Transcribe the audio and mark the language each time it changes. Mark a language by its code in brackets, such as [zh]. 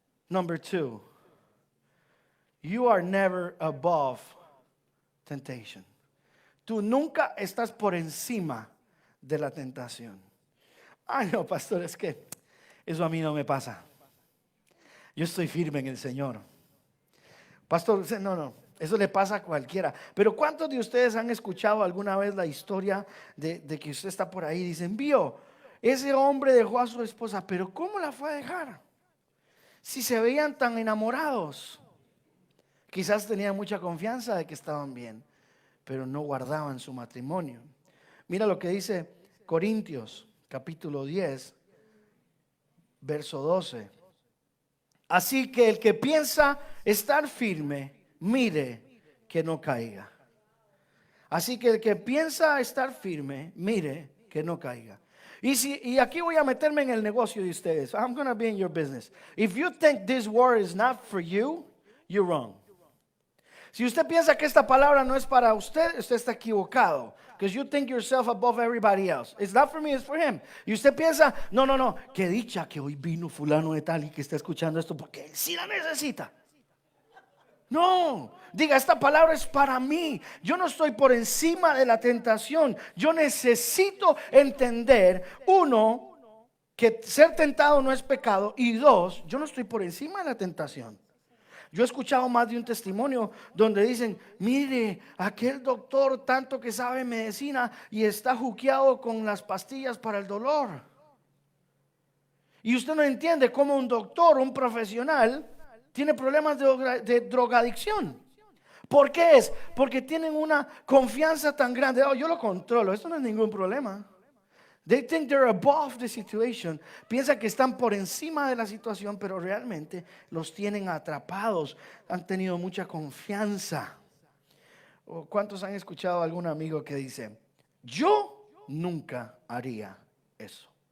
[en] Number 2, you are never above temptation. [es] Tú nunca estás por encima de la tentación. Ay, no, pastor, es que eso a mí no me pasa. Yo estoy firme en el Señor. Pastor, no, eso le pasa a cualquiera. Pero ¿cuántos de ustedes han escuchado alguna vez la historia de que usted está por ahí y dicen, vio, ese hombre dejó a su esposa, pero ¿cómo la fue a dejar? Si se veían tan enamorados. Quizás tenían mucha confianza de que estaban bien, pero no guardaban su matrimonio. Mira lo que dice Corintios, capítulo 10, verso 12. Así que el que piensa estar firme, mire que no caiga. Así que el que piensa estar firme, mire que no caiga. Y aquí voy a meterme en el negocio de ustedes. [en] I'm going to be in your business. If you think this word is not for you, you're wrong. [es] Si usted piensa que esta palabra no es para usted, usted está equivocado. [en] Because you think yourself above everybody else. It's not for me, it's for him. [es] Y usted piensa, no, qué dicha que hoy vino fulano de tal y que está escuchando esto porque él sí la necesita. No, diga, esta palabra es para mí. Yo no estoy por encima de la tentación. Yo necesito entender, uno, que ser tentado no es pecado. Y dos, yo no estoy por encima de la tentación. Yo he escuchado más de un testimonio donde dicen, mire, aquel doctor tanto que sabe medicina y está juqueado con las pastillas para el dolor. Y usted no entiende cómo un doctor, un profesional, tiene problemas de drogadicción. ¿Por qué es? Porque tienen una confianza tan grande. Oh, yo lo controlo, esto no es ningún problema. [en] They think they're above the situation. [es] Piensan que están por encima de la situación, pero realmente los tienen atrapados. Han tenido mucha confianza. ¿Cuántos han escuchado a algún amigo que dice, yo nunca haría eso?